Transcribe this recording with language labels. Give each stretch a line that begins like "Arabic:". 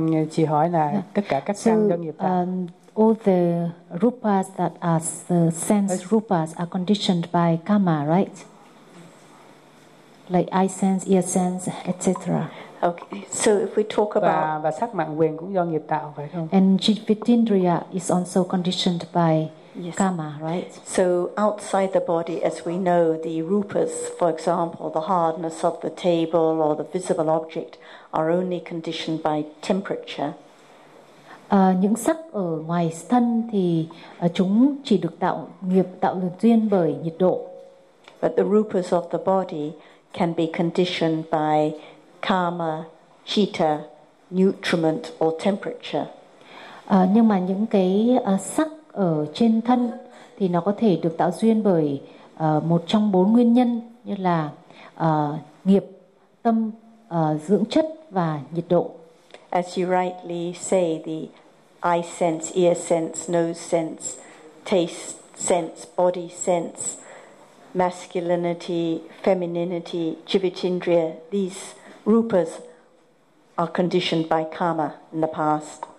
Vietnamese: Chị hỏi là tất cả các căn do nghiệp tạo.
English: All the rupas that are the sense rupas are conditioned by karma, right? Like eye sense, ear sense, etc. Okay, so if we talk about
Vietnamese: và sắc mạng quyền cũng do nghiệp tạo phải không?
English: And jivitindriya is also conditioned by karma, right? So outside the body, as we know, the rupas, for example, the hardness of the table or the visible object, are only conditioned by temperature.
Vietnamese: Những sắc ở ngoài thân thì chúng chỉ được tạo nghiệp tạo được duyên bởi nhiệt độ.
English: But the rupas of the body can be conditioned by karma, citta, nutriment or temperature.
Vietnamese: Nhưng mà những cái sắc ở trên thân thì nó có thể được tạo duyên bởi một trong bốn nguyên nhân, như là nghiệp, tâm, dưỡng chất và nhiệt độ.
English: As you rightly say, the eye sense, ear sense, nose sense, taste sense, body sense, masculinity, femininity, jivitindriya, these rupas are conditioned by karma in the past.